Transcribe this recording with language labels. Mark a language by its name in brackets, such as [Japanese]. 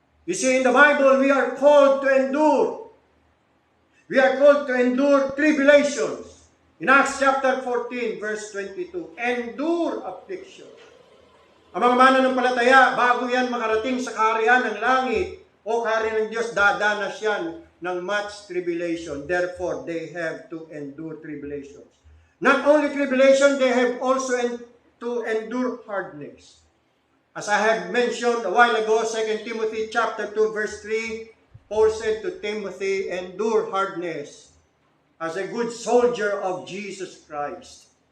[English] You see, in the Bible, we are called to endure. We are called to endure tribulations. In Acts chapter 14, verse 22, endure affliction. [Filipino] Ang mga mananampalataya, bago yan makarating sa kaharian ng langit o kaharian ng Diyos, dadanas yan ng [English] much tribulation. Therefore, they have to endure tribulations. Not only tribulation, they have also to endure hardness. As I have mentioned a while ago, 2 Timothy chapter 2, verse 3, Paul said to Timothy, endure hardness as a good soldier of Jesus Christ.